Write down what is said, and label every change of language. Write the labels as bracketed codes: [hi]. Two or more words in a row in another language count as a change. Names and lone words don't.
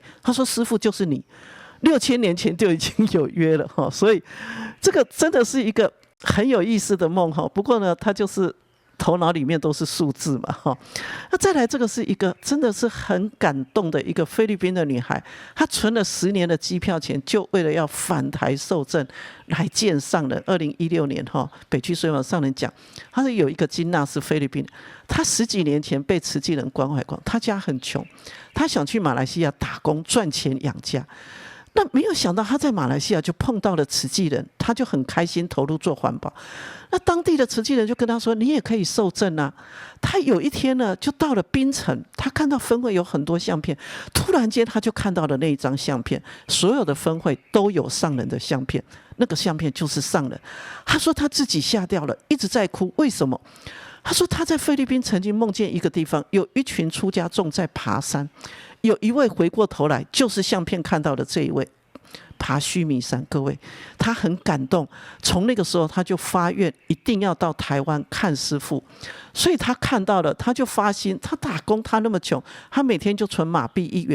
[zh] 他說：“師父就是你。”6000年前就已經有約了哈，所以這個真的是一個很有意思的夢哈。不過呢，它就是頭腦裡面都是數字嘛哈。那再來，這個是一個真的是很感動的一個菲律賓的女孩，她存了10年的機票錢，就為了要返台受證來見上人。2016年哈，北區水網上人講，她是有一個金娜是菲律賓，她10幾年前被慈濟人關懷過，她家很窮，她想去馬來西亞打工賺錢養家。那沒有想到他在馬來西亞就碰到了慈濟人，他就很開心投入做環保。那當地的慈濟人就跟他說：“你也可以受證啊。” 他有一天呢，就到了檳城，他看到分會有很多相片，突然間他就看到了那一張相片，所有的分會都有上人的相片，那個相片就是上人。他說他自己嚇掉了，一直在哭。為什麼？他說他在菲律賓曾經夢見一個地方，有一群出家眾在爬山。有一位回過頭來，就是相片看到的這一位，爬須彌山。各位，他很感動。從那個時候，他就發願一定要到台灣看師父。所以他看到了，他就發心。他打工，他那麼窮，他每天就存馬幣1元。